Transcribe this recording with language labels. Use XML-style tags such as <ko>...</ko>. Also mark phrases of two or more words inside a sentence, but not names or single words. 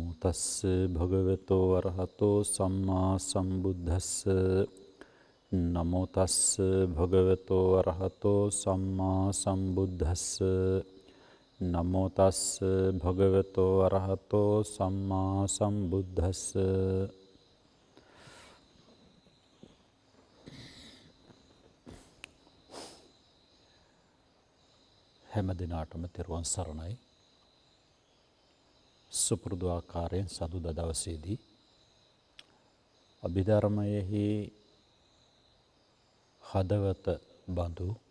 <pi>තස්ස භගවතෝ අරහතෝ සම්මා සම්බුද්දස්ස නමෝ තස්ස භගවතෝ අරහතෝ සම්මා සම්බුද්දස්ස නමෝ තස්ස භගවතෝ අරහතෝ සම්මා සම්බුද්දස්ස.</pi> <si>හැම දිනාටම තෙරුවන් සරණයි. සුපුරුදු ආකාරයෙන් සඳුදා දවසේදී අභිධර්මයෙහි හදවත බඳු</si>